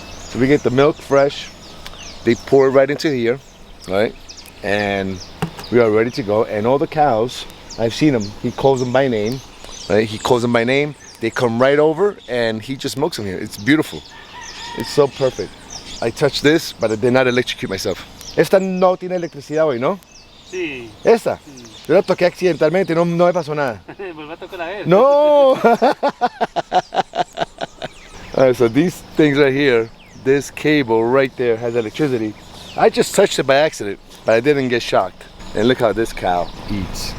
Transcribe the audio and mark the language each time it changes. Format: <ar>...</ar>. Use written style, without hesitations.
<en>So we get the milk fresh. They pour it right into here, right? And we are ready to go. And all the cows, I've seen them. He calls them by name, right? He calls them by name. They come right over and he just milks them here. It's beautiful. It's so perfect. I touched this, but I did not electrocute myself.</en> <es>Esta no tiene electricidad hoy, ¿no? Sí. Esta. Yo la toqué accidentalmente, no me pasó nada. Vuelve a tocar a ver. No!</es> <en>Alright, so these things right here, this cable right there has electricity. I just touched it by accident, but I didn't get shocked. And look how this cow eats.</en>